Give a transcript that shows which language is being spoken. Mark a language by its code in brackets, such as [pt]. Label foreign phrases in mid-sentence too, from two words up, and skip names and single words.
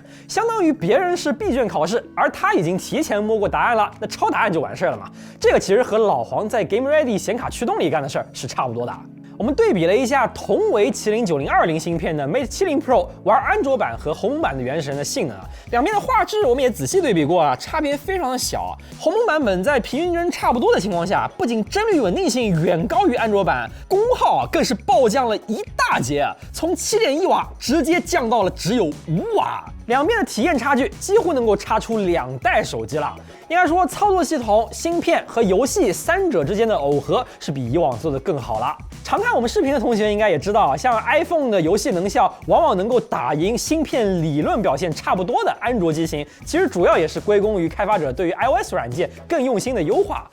[zh] 相當於別人是閉卷考試，而他已經提前摸過答案了，那抄答案就完事了嘛。這個其實和老黃在 Game Ready 顯卡驅動裡幹的事兒是差不多的。我們對比了一下同為麒麟9020芯片的 Mate 70 Pro 玩安卓版和鴻蒙版的原神的性能啊，兩邊的畫質我們也仔細對比過啊，差別非常的小。鴻蒙版本在平均帧差不多的情況下，不僅帧率穩定性遠高於安卓版，功耗更是暴降了一大截，從7.1瓦直接降到了只有5瓦。兩邊的體驗差距幾乎能夠差出2代手機了。應該說，操作系統、芯片和遊戲三者之間的耦合是比以往做得更好了。常看我們視頻的同學應該也知道啊，像 iPhone 的遊戲能效往往能夠打贏芯片理論表現差不多的安卓機型，其實主要也是歸功於開發者對於 iOS 軟件更用心的優化。